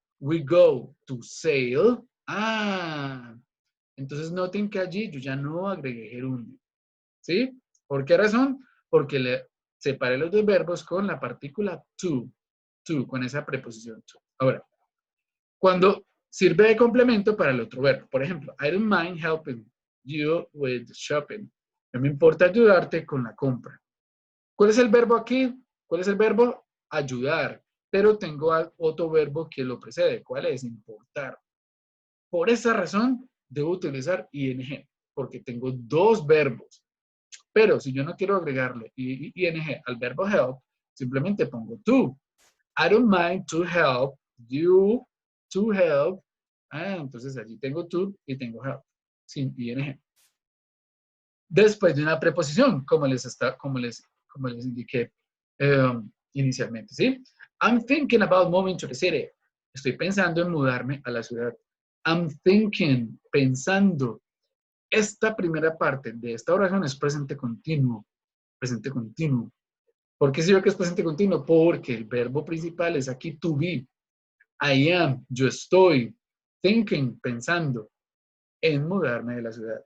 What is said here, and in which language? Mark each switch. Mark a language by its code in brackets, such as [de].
[en] We go to sail. [es] Ah, entonces noten que allí yo ya no agregué gerundio. ¿Sí? ¿Por qué razón? Porque le separé los dos verbos con la partícula to, con esa preposición to. Ahora, cuando sirve de complemento para el otro verbo. Por ejemplo, [en] I don't mind helping you with shopping. [es] No me importa ayudarte con la compra. ¿Cuál es el verbo aquí? ¿Cuál es el verbo? Ayudar. Pero tengo otro verbo que lo precede. ¿Cuál es? Importar. Por esa razón, debo utilizar ing, porque tengo dos verbos. Pero si yo no quiero agregarle ing al verbo help, simplemente pongo to. [en] I don't mind to help you to help. [es] Entonces allí tengo to y tengo help, sin ing. Después de una preposición, como les indiqué inicialmente, ¿sí? [en] I'm thinking about moving to the city. [es] Estoy pensando en mudarme a la ciudad. [en] I'm thinking, [es] pensando. Esta primera parte de esta oración es presente continuo. Presente continuo. ¿Por qué sé yo que es presente continuo? Porque el verbo principal es aquí to be. [en] I am, [es] yo estoy. Thinking, pensando en mudarme de la ciudad.